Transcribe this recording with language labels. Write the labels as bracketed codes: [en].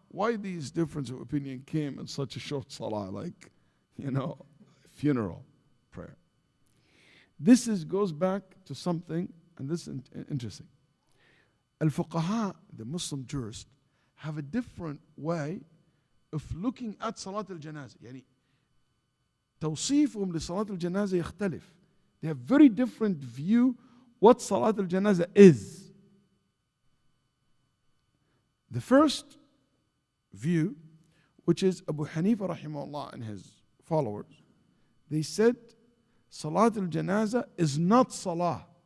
[en] Why these difference of opinion came in such a short salah, like, funeral prayer? This goes back to something, and this is interesting. Al-Fuqaha, the Muslim jurists, have a different way of looking at Salat al-Janazah. [ar] توصيفهم لصلاة الجنازة يختلف. [en] They have very different view what Salat al-Janazah is. The first view, which is Abu Hanifa rahimahullah and his followers, they said Salat al-Janazah is not salah.